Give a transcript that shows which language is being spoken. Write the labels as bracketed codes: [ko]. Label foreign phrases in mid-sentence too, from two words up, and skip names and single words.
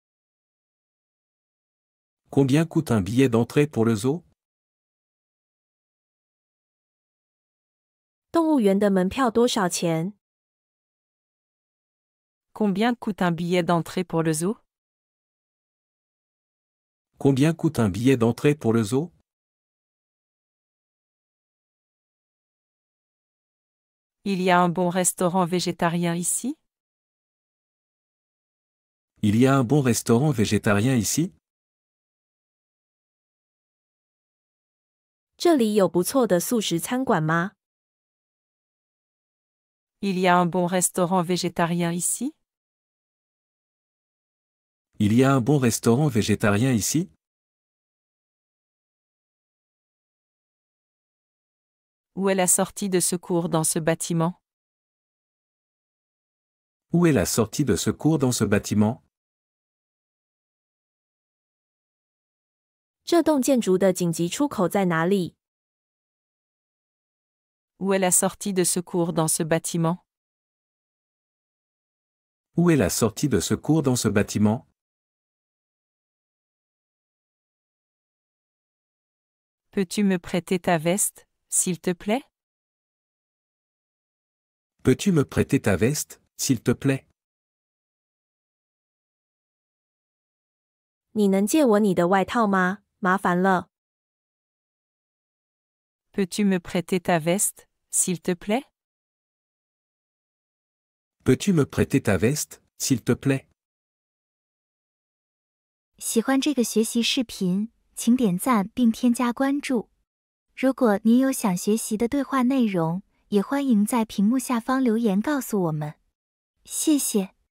[fr] Combien coûte un billet d'entrée pour le zoo? [zh] 动物园的门票多少钱？ [fr] Combien coûte un billet d'entrée pour le zoo? Combien coûte un billet d'entrée pour le zoo? Il y a un bon restaurant végétarien ici? Il y a un bon restaurant végétarien ici? [zh] 这里有不错的素食餐馆吗？ [fr] Il y a un bon restaurant végétarien ici? Il y a un bon restaurant végétarien ici? Où est la sortie de secours dans ce bâtiment? Où est la sortie de secours dans ce bâtiment? [zh] 这栋建筑的紧急出口在哪里？ [fr] Où est la sortie de secours dans ce bâtiment? Où est la sortie de secours dans ce bâtiment? Peux-tu me prêter ta veste, s'il te plaît? Peux-tu me prêter ta veste, s'il te plaît? [zh] 你能借我你的外套吗？麻烦了。 [fr] Peux-tu me prêter ta veste, s'il te plaît? Peux-tu me prêter ta veste, s'il te plaît? [zh] 喜欢这个学习视频，请点赞并添加关注。如果您有想学习的对话内容，也欢迎在屏幕下方留言告诉我们。谢谢。